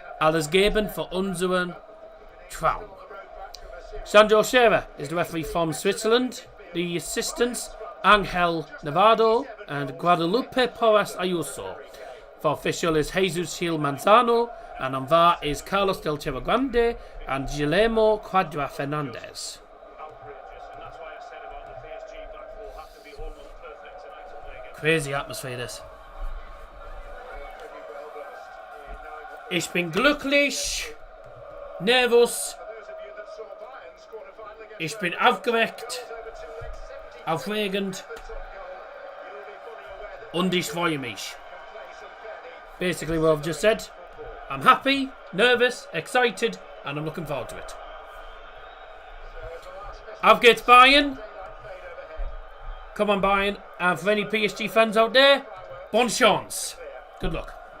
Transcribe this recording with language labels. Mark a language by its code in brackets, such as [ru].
[de] Alles geben für unseren Traum. [en] Sandro Scherer is the referee from Switzerland. The assistants, Angel Nevado and Guadalupe Porras Ayuso. For official is Jesus Gil Manzano. And on VAR is Carlos Del Chero Grande and Guillermo Quadra Fernandez. Crazy atmosphere this. [de] Ich bin glücklich, nervös. Ich bin aufgeregt, aufregend und ich freue mich. [en] Basically what I've just said. I'm happy, nervous, excited, and I'm looking forward to it. [de] Auf geht's Bayern. [en] Come on Bayern. And for any PSG fans out there, [fr] bonne chance. [en] Good luck.